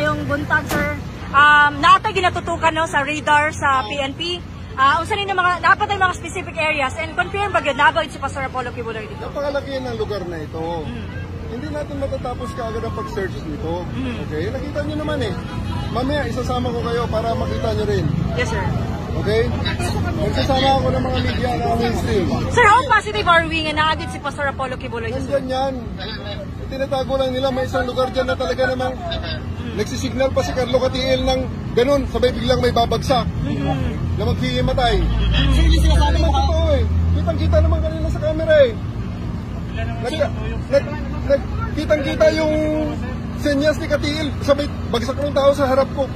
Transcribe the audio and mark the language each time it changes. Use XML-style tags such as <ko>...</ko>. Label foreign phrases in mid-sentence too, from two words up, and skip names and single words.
<ceb>buntag, sir. Naatay ginatutukan no, sa radar sa PNP. Unsa ni mga dapat ay mga</ceb> <en>specific areas and confirm</en> <ceb>ba gyud naabot si Pastor Apollo Kibuloy dito?</ceb> <tl>Napakalaki ng lugar na ito. Hindi natin matatapos kaagad ang pag-search dito. Okay? Nakita niyo naman eh. Mamaya isasama ko kayo para makita niyo rin.</tl> <en>Yes, sir.</en> <tl>Okay? Magsasama ako ng mga media na mainstream. Sir,</tl> <en>how positive are we</en> <ceb>nga naagit</ceb> <en>si Pastor Apollo Kibuloy?</en> <tl>Nandyan yan. Tinatago lang nila, may isang lugar dyan na talaga namang nagsisignal pa si Carlo Catiel ng ganun, sabay biglang may babagsak na maghihimatay. Ano naman totoo eh. Kitang-kita naman kanila sa camera eh. Kitang-kita yung senyas ni Catiel, sabay bagsak ng tao sa harap ko.</tl>